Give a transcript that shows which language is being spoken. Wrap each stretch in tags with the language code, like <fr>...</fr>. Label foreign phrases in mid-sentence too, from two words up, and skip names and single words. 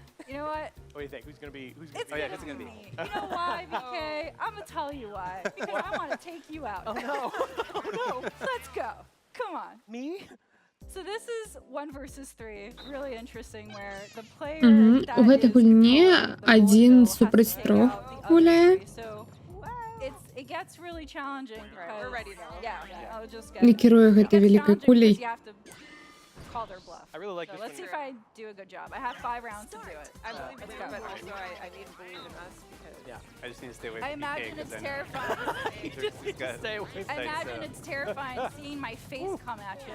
<en>You know what? What do you think? Who's gonna be? Who's gonna It's be? yeah, gonna it's gonna be be- me. You know why, BK? I'm gonna tell you why. Because I want to take you out. Oh no! Oh no! Let's go. Come on. Me? So this is 1 versus 3. Really interesting where the player Мгм. that</en> <be>У гэтай</be> <en>is</en> <be>гульні</be> <en>controlling the</en> <be>адзін</be> <en>bullet bill has</en> <be>супраць</be> <en>to take</en> <be>трох</be> <en>out the other</en> <be>гуляе.</be> <en>3. So it gets really challenging because Right, we're ready though. Yeah, I'll just get</en> <be>Не кіруе гэтай</be> <en>It's</en> <be>вялікай</be> <en>challenging</en> <be>куляй.</be> <en>because you have to call their bluff. I really like So this let's see one. if I do a good job. I have 5 rounds to do it. I So believe let's in go. you, but also I need to believe in us because Yeah. I just need to stay away I from BK imagine because it's I know terrifying. he's got Stay away. I tight, imagine so- it's terrifying seeing my face come at you.</en>